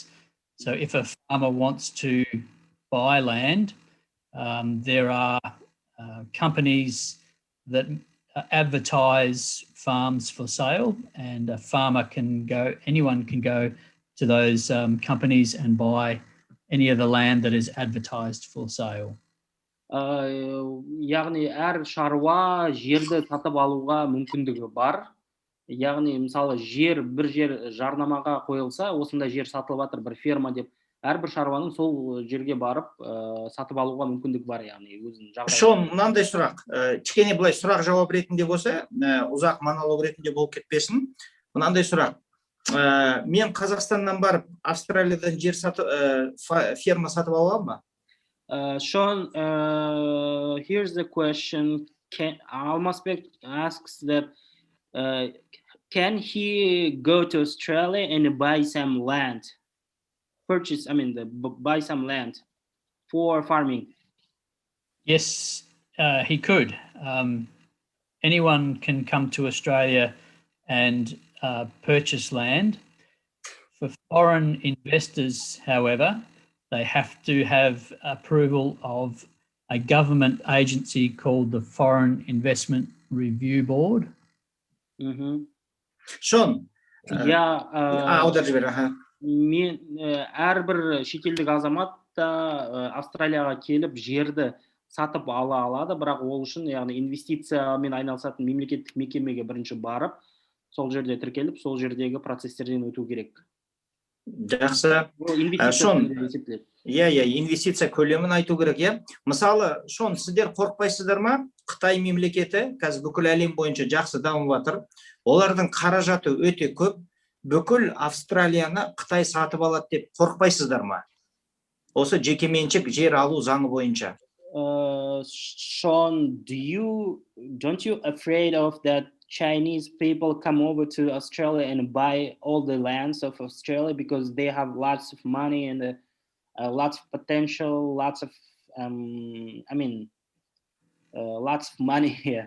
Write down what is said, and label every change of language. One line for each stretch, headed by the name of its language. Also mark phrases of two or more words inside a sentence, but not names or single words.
English: So if a farmer wants to buy land, there are companies that advertise farms for sale, and a farmer can go, anyone can go to those companies and buy any of the land that is advertised for sale.
Kazakh: Яғни әр шаруа жерді сатып алуға мүмкіндігі бар. Яғни мысалы бір жер жарнамаға қойылса, осында жер сатылып жатыр бір ферма деп, әрбір шаруаның сол жерге барып сатып алуға мүмкіндік бар, яғни өзінің жағдайы. Шон, мынандай сұрақ, кішкене былай сұрақ жауап ретінде болса, ұзақ монолог ретінде болып кетпесін. Мынандай сұрақ. Мен Қазақстаннан барып Австралиядан жер ферма сатып аламын ба?
English: Sean, here's the question. Almasbek asks that can he go to Australia and buy some land? Buy some land for farming. Yes, he could. Anyone can come to Australia and purchase land. For foreign investors, however, they have to have approval of a government agency called the Foreign Investment Review Board.
Kazakh: Шон, аударып жібер. Мен әрбір шетелдік азамат та Австралияға келіп жерді сатып ала алады, бірақ ол үшін яғни инвестициямен айналысатын мемлекеттік мекемеге бірінші барып, сол жерде тіркеліп, сол жердегі процестерден өту керек. Жақсы. Шон, инвестиция көлемін айту керек, Мысалы, Шон, сіздер қорықпайсыздар ма? Қытай мемлекеті қазір бүкіл әлем бойынша жақсы дамып жатыр. Олардың қаражаты өте көп. Бүкіл Австралияны Қытай сатып алады деп қорықпайсыздар ма? Осы жекеменшік жер алу заңы бойынша.
English: Sean, don't you afraid of that Chinese people come over to Australia and buy all the lands of Australia because they have lots of money and lots of potential, lots of lots of money here?